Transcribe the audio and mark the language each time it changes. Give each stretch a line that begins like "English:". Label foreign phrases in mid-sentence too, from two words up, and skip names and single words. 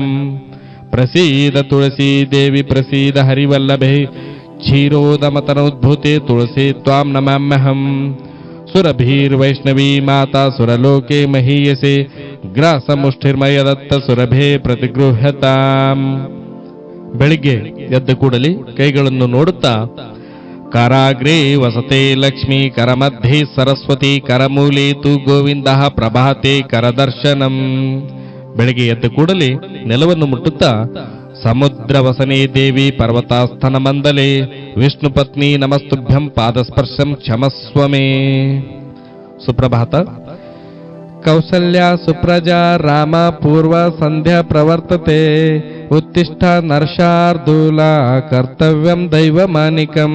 Sanskrit: प्रसीद तुलसि देवि प्रसीद हरिवल्लभे क्षीरोदमतनोद्भूते तुलसि त्वां नमाम्यहं. सुरभीर्वैष्णवी माता सुरलोके महीयसे ग्रासमुष्टिर्मय दत्त सुरभे प्रतिगृह्यतां.
Kannada: ಬೆಳಿಗ್ಗೆ ಎದ್ದ ಕೂಡಲೇ ಕೈಗಳನ್ನು ನೋಡುತ್ತಾ
Sanskrit: कराग्रे वसते लक्ष्मी करमध्ये सरस्वति करमूले तु गोविन्द प्रभाते करदर्शनं.
Kannada: ಬೆಳಿಗ್ಗೆ ಎದ್ದ ಕೂಡಲೇ ನೆಲವನ್ನು ಮುಟ್ಟುತ್ತಾ
Sanskrit: समुद्रवसने देवि पर्वतास्थन मन्दले विष्णु पत्नि नमस्तुभ्यं पादस्पर्शं क्षमस्व मे.
Kannada: ಸುಪ್ರಭಾತ.
Sanskrit: कौसल्य सुप्रजा राम पूर्व सन्ध्या प्रवर्तते उत्तिष्ठ नर्षार्दूल कर्तव्यं दैवमानिकं.